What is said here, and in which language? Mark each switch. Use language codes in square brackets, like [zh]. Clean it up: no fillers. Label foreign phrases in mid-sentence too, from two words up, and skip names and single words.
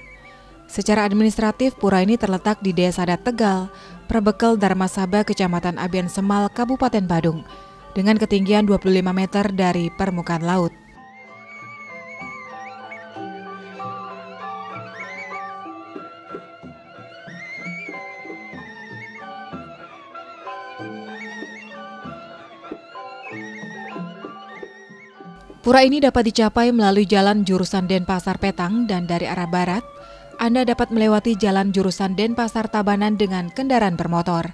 [id] Secara administratif, pura ini terletak di Desa Adat Tegal, Perbekel Dharmasaba, Kecamatan Abian Semal, Kabupaten Badung, dengan ketinggian 25 meter dari permukaan laut. Pura ini dapat dicapai melalui jalan jurusan Denpasar Petang, dan dari arah barat, Anda dapat melewati jalan jurusan Denpasar Tabanan dengan kendaraan bermotor.